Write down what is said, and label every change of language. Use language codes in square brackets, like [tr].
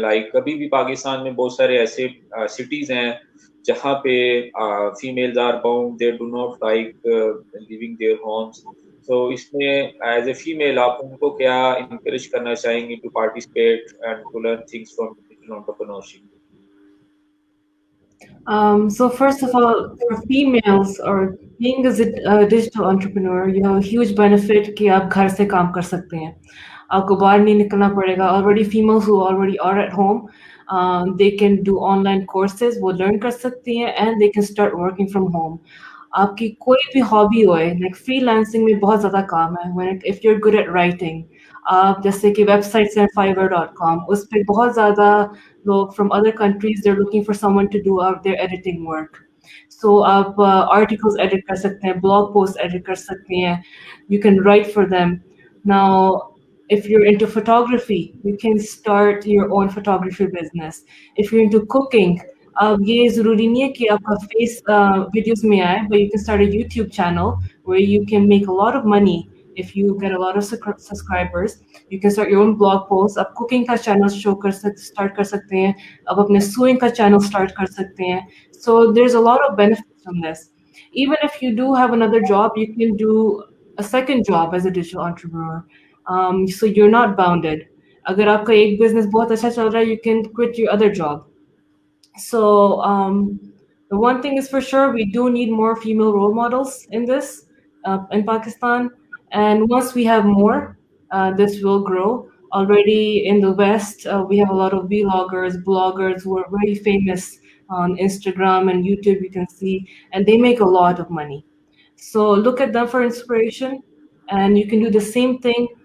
[hi] Like अभी भी पाकिस्तान में बहुत सारे ऐसे सिटीज हैं जहाँ पे [en] Females are bound, they do not like living their homes. [hi] तो इसमें [en] as a female [hi] आप उनको क्या इनकरेज करना चाहेंगे [en] To participate and to learn things from digital entrepreneurship? So first of all, for females or being a digital entrepreneur, you have a huge benefit [hi] कि आप घर से काम कर सकते हैं, आपको बाहर नहीं निकलना पड़ेगा. [en] Already females who already are at home, they can do online courses, [hi] वो learn कर सकती हैं, [en] and they can start working from home. [hi] आपकी कोई भी हॉबी होए, लाइक फ्रीलांसिंग में बहुत ज़्यादा काम है. [en] if you are good at writing, [hi] आप जैसे कि वेबसाइट्स हैं fiverr.com, उस पर बहुत ज़्यादा लोग [en] From other countries, they are looking for someone to do their editing work. [hi] सो आप आर्टिकल्स एडिट कर सकते हैं, ब्लॉग पोस्ट एडिट कर सकते हैं, [en] You can write for them. Now if you're into photography, you can start your own photography business. If you're into cooking, [hi] ये ज़रूरी नहीं है कि आपका फेस वीडियोस में आए, [en] but you can start a YouTube channel where you can make a lot of money if you get a lot of subscribers. You can start your own blog posts. [hi] आप cooking का channel start कर सकते हैं, आप अपने sewing का channel start कर सकते हैं. [en] So there's a lot of benefits from this. Even if you do have another job, you can do a second job as a digital entrepreneur. So you're not bounded. [hi] अगर आपका एक business बहुत अच्छा चल रहा है, [en] you can quit your other job. So the one thing is for sure, we do need more female role models in this, in Pakistan. And once we have more, this will grow. Already in the West, we have a lot of vloggers, bloggers who are very famous on Instagram and YouTube, you can see, and they make a lot of money. So look at them for inspiration, and you can do the same thing